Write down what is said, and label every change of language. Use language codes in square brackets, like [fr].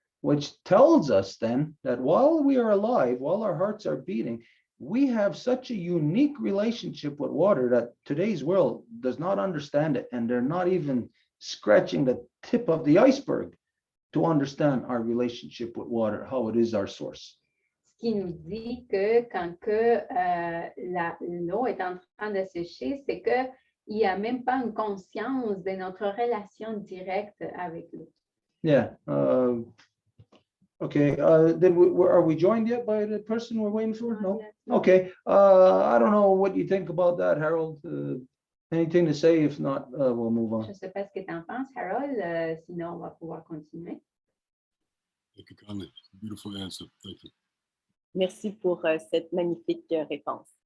[en] Which tells us then that while we are alive, while our hearts are beating, we have such a unique relationship with water that today's world does not understand it, and they're not even scratching the tip of the iceberg to understand our relationship with water, how it is our source. [fr] Ce qui nous dit que quand que l'eau est en train de sécher, c'est qu'il n'y a même pas une conscience de notre relation directe avec l'eau. [en] Yeah. Okay. Are we joined yet by the person we're waiting for? No. Okay. I don't know what you think about that, Harold. Anything to say? If not, we'll move on. [fr] Je ne sais pas ce que tu en penses, Harold. Sinon, on va pouvoir continuer. [en] Thank you, Connie. Beautiful answer. Thank you. [fr] Merci pour cette magnifique réponse.